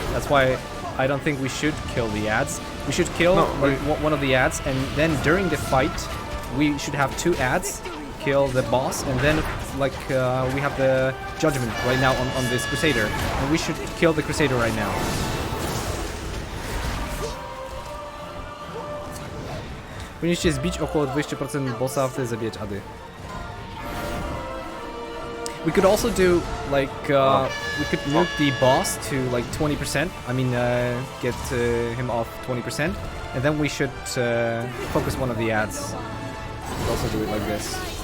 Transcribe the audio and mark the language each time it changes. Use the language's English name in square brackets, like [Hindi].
[English] that's why I don't think we should kill the ads. We should kill No, one of the ads, and then during the fight we should have 2 ads, kill the boss, and then like we have the judgment right now on this Crusader, and we should kill the Crusader right now. [Polish] Powinniście zbić około 20% bossa, a wtedy zabijać ady. [English] We could also do like we could nuke the boss to like 20%. I mean, get him off 20%, and then we should focus one of the ads. We'll also do it like this.